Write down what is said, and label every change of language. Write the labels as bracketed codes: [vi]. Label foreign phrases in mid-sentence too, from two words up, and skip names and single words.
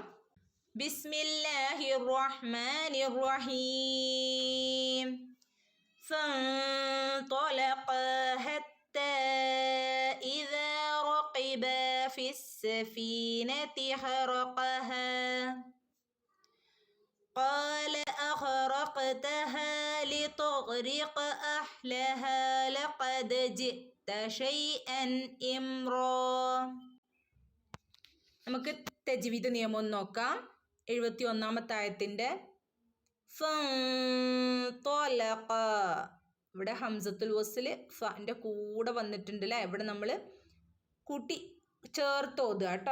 [ar] بسم الله الرحمن الرحيم. فانطلقا حتى إذا ركبا في السفينة خرقها قال أخرقتها لتغرق أهلها لقد جئت شيئا إمرا. [ml] നമുക്ക് തജ്വീദ് നിയമം നോക്കാം. 71ാമത്തെ ആയത്തിന്റെ ഫൻതലഖ, ഇവിടെ [ar] همزة الوصل [ml] ഫന്റെ കൂടെ വന്നിട്ടുണ്ട് അല്ലേ. ഇവിടെ നമ്മൾ കൂട്ടി ചേർത്ത് ഓതുക കേട്ടോ.